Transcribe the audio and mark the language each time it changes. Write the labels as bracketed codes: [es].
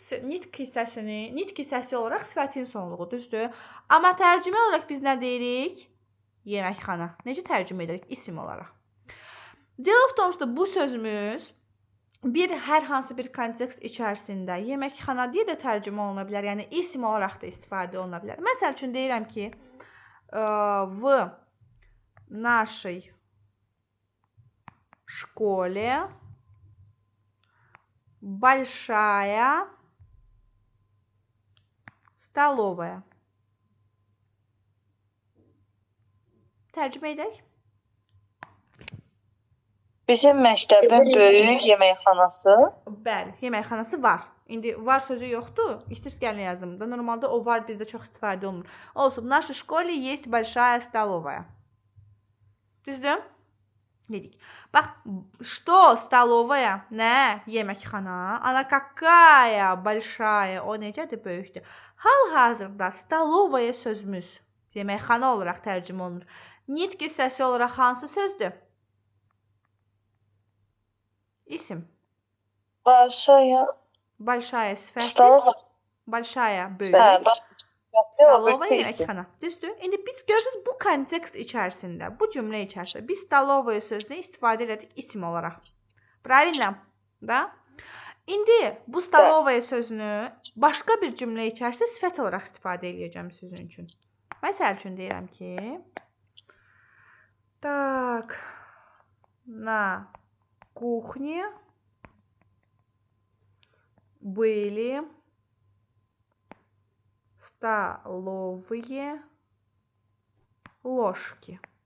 [az] Nitq hissəsi olaraq sifətin sonluğudur, düzdür? Amma tərcümə olaraq biz nə deyirik? Yeməkxana. Necə tərcümə edirik? İsim olaraq. [ru] Дело в том, что [az] bu sözümüz hər hansı bir kontekst içərisində yeməkxana deyə də tərcümə oluna bilər. Yəni isim olaraq da istifadə oluna bilər. Məsəl üçün deyirəm ki, [ru] в нашей школе большая столовая. [az] Tərcümə edək. Bizim məktəbin böyük yeməkxanası. Bəli, yeməkxanası var. İndi var sözü yoxdur. İstəyirsiniz gəlin yazım da. Normalda o var bizdə çox istifadə olunur. Olsun, [ru] в нашей школе есть большая столовая. [az] Düzdür? Dedik. Bax, [ru] что столовая? [az] Nə? Yeməkxana. [ru] Ana какая большая? [az] O necədir? Böyükdür. Hal-hazırda столовая sözümüz yeməkxana olaraq tərcümə olunur. Nitq hissəsi olaraq hansı sözdür? İsim. Большая sifətdir. Большая böyük. Stalovaya yeməkxana. Düzdür? İndi biz görürsünüz bu kontekst içərisində, bu cümlə içərisində biz stalovaya sözünü istifadə elədik isim olaraq. [ru] Правильно? Da? [az] İndi bu stalovaya sözünü başqa bir cümlə içərisində sifət olaraq istifadə edəcəm sizin üçün. Məsəl üçün deyirəm ki, [ru] так, на кухне были столовые ложки.